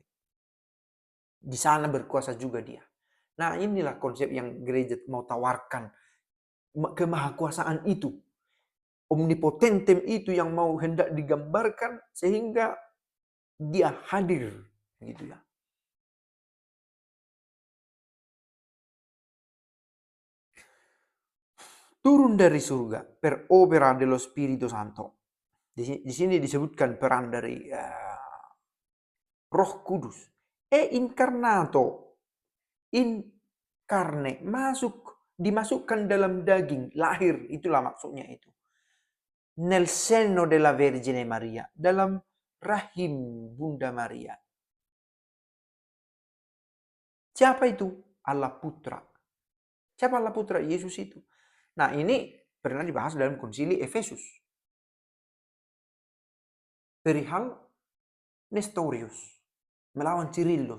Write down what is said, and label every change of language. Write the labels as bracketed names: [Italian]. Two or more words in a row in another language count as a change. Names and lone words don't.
[Indonesian] Di sana berkuasa juga dia. Nah, inilah konsep yang gereja mau tawarkan, kemahakuasaan itu. Omnipotentem itu yang mau hendak digambarkan sehingga dia hadir, gitu ya. Turun dari surga [Italian] per opera dello Spirito Santo. [Indonesian] Di sini disebutkan peran dari Roh Kudus. [Italian] E incarnato, in carne, [Indonesian] dimasukkan dalam daging, lahir, itulah maksudnya itu. [Italian] Nel seno della Vergine Maria, [Indonesian] dalam rahim Bunda Maria. Siapa itu? Allah Putra. Siapa Allah Putra? Yesus itu. Nah, ini pernah dibahas dalam konsili Efesus. Perihal Nestorius melawan Cyrillus.